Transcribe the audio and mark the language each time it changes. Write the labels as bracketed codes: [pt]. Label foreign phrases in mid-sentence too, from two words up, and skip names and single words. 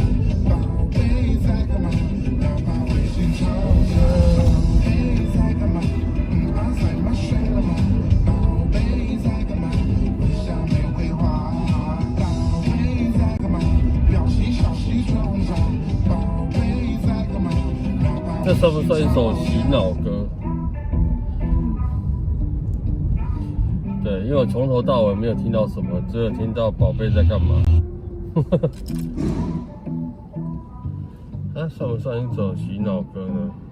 [zh] 寶貝在幹嘛？哪怕微信吵架。寶貝在幹嘛？在嗎？睡了嗎？寶貝在幹嘛？微笑沒回話。寶貝在幹嘛？表情小戲吹紅茶。寶貝在幹嘛？这算不算一首洗脑歌？对，因为我从头到尾没有听到什么，只有听到宝贝在干嘛。它算不算一首洗脑歌呢？